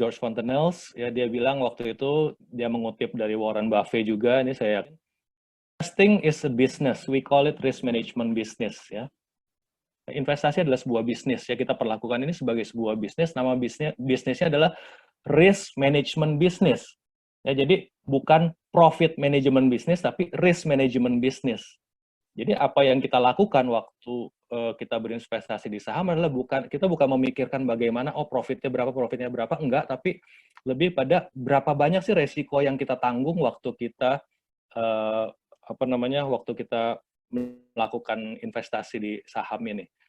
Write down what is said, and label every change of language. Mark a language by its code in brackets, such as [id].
[id] George Fontenelles ya, dia bilang waktu itu, dia mengutip dari Warren Buffett juga, ini saya yakin, [en] investing is a business, we call it risk management business [id] ya. Investasi adalah sebuah bisnis ya, kita perlakukan ini sebagai sebuah bisnis, nama bisnisnya adalah risk management business. Ya, jadi bukan profit management business tapi risk management business. Jadi apa yang kita lakukan waktu kita berinvestasi di saham adalah kita bukan memikirkan bagaimana profitnya berapa, enggak, tapi lebih pada berapa banyak sih resiko yang kita tanggung waktu kita apa namanya, waktu kita melakukan investasi di saham ini.